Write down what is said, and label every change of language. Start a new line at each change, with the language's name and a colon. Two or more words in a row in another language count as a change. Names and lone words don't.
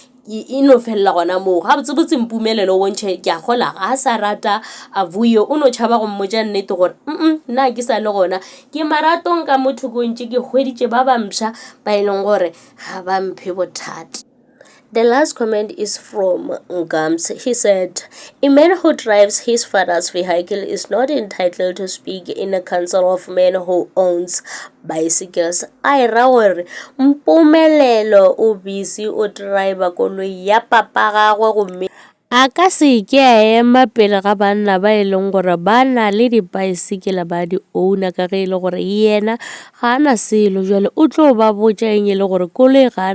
Northern Sotho: e no felela gona moo ga botsebotse mpumelelo o bontšhe ke a gola ga a sa rata a Vuyo o no tšhaba go mmotša nnete gore nna ke sa le gona ke maratong ka motho kontše ke hweditše ba bamša ba e leng gore ga ba mphe bothata.
English: The last comment is from Ngams. He said, "A man who drives his father's vehicle is not entitled to speak in a council of men who owns bicycles."
Northern Sotho: I rawore Mpumelelo o busy o driver koloi ya papa gagwe gomme a ka se ke a ema pele ga banna ba e leng gore ba na le dibaesekele ba di owner ka ge e le gore yena ga a na selo jwale o tlo ba botša eng e le gore koloi ga a